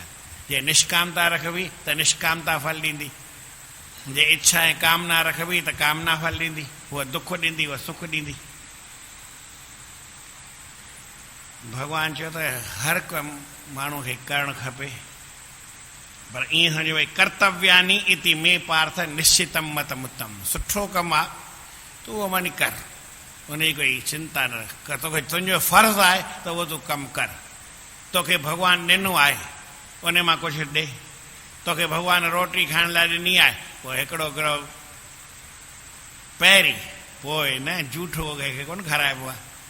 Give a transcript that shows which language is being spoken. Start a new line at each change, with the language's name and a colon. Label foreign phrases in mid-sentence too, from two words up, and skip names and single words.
Sindhi: जे निष्कामता रखबी त निष्कामता फल ॾींदी, जे इच्छा ऐं कामना रखबी त कामना फल ॾींदी, उहा दुख ॾींदी, उहा सुख ॾींदी। भॻवानु चयो त हर कमु माण्हू खे करणु खपे, पर ईअं सम्झो भई
Sanskrit: कर्तव्यानी इति में पार्थ निश्चितम मतमुत्तम,
Sindhi: सुठो कमु आहे तूं उहो वञी कर, उन जी कोई चिंता न रख, तोखे तुंहिंजो फ़र्ज़ु आहे त उहो तूं कमु कर। तोखे भॻवानु ॾिनो आहे उन मां कुझु ॾे, तोखे भॻवानु रोटी खाइण लाइ ॾिनी आहे, पोइ हिकिड़ो हिकिड़ो पहिरीं पोइ न जूठो कंहिंखे कोन खाराइबो आहे।